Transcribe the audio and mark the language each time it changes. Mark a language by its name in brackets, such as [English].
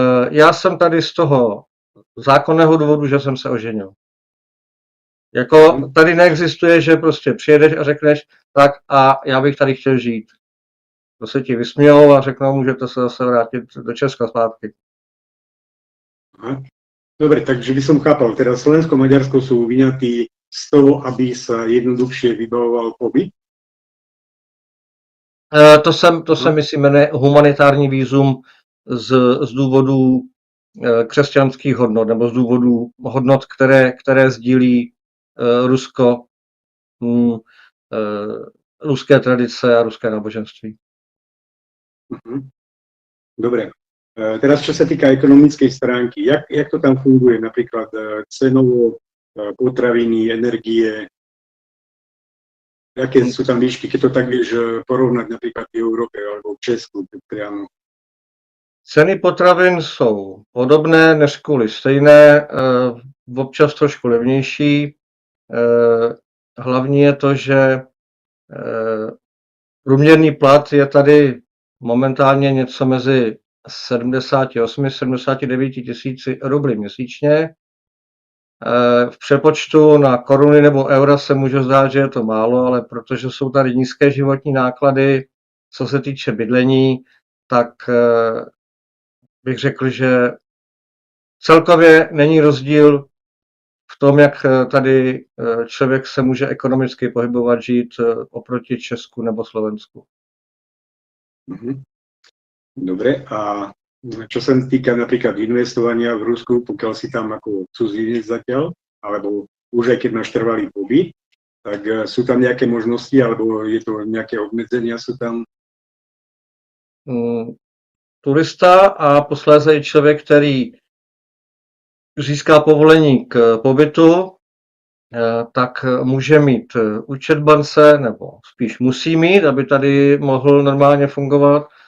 [Czech] Já jsem tady z toho zákonného důvodu, že jsem se oženil. Jako tady neexistuje, že prostě přijedeš a řekneš, tak a já bych tady chtěl žít. To se ti vysmějou a řeknou, můžete se zase vrátit do Česka zpátky. Aha. [Slovak] Dobre, takže by som chápal, teda Slovensko a Maďarsko sú vyňatí z toho, aby sa jednoduchšie vybavoval pobyt? [Czech] To se myslím jmenuje humanitární vízum z důvodů křesťanských hodnot nebo z důvodů hodnot, které sdílí Rusko, ruské tradice a ruské náboženství. [Slovak] Dobre. Teraz, čo sa týka ekonomickej stránky, jak to tam funguje? Napríklad cenovo, potraviny, energie, aké sú tam výšky, keď to tak vieš porovnať napríklad v Európe alebo v Česku priamo? [Czech] Ceny potravin jsou podobné, než kvůli stejné, občas trošku levnější. Hlavní je to, že průměrný plat je tady momentálně něco mezi 78-79 tisíci rubly měsíčně. V přepočtu na koruny nebo eura se může zdát, že je to málo, ale protože jsou tady nízké životní náklady, co se týče bydlení, tak bych řekl, že celkově není rozdíl v tom, jak tady člověk se může ekonomicky pohybovat, žít oproti Česku nebo Slovensku. [Slovak] Dobre, a čo sa týka napríklad investovania v Rusku, pokiaľ si tam ako cudzinec zatiaľ, alebo už aj keď máš trvalý pobyt, tak sú tam nejaké možnosti, alebo je to nejaké obmedzenia sú tam? [Czech] Turista a posléze i člověk, který získá povolení k pobytu, tak může mít účet v bance, nebo spíš musí mít, aby tady mohl normálně fungovat.